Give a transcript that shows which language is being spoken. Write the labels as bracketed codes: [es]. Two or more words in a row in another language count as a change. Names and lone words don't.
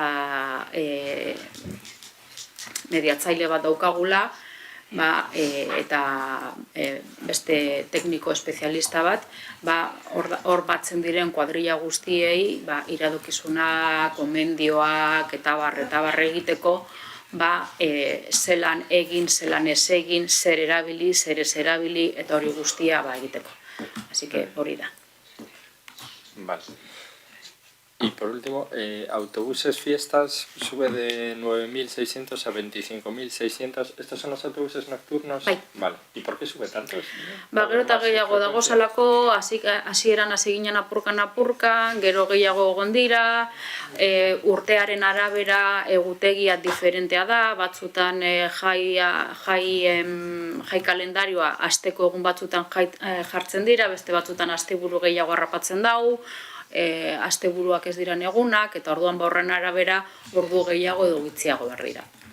[eu] mediatzaile bat daukagula, eta beste tekniko espezialista bat, hor batzen diren kuadrilla guztiei, iradokizuna, komendioak, eta barre egiteko, zelan egin, zelan ez egin, zer erabili, zer ez erabili, eta hori guztia egiteko. [es] Así que [eu] hori da. [es] Vale. Y por último, autobuses fiestas sube de 9.600 a 25.600. ¿Estos son los autobuses nocturnos? [eu] Bai. [es] Vale. ¿Y por qué sube tantos? [eu] Gero eta gehiago dago salako, hasieran hasi ginen apurkan, gero gehiago egon dira, urtearen arabera egutegia diferentea da, batzutan jai kalendarioa asteko egun batzutan jartzen dira, beste batzutan asteburu gehiago harrapatzen dau, asteburuak ez diran egunak, eta orduan horren arabera ordu gehiago edo gitziago behar dira.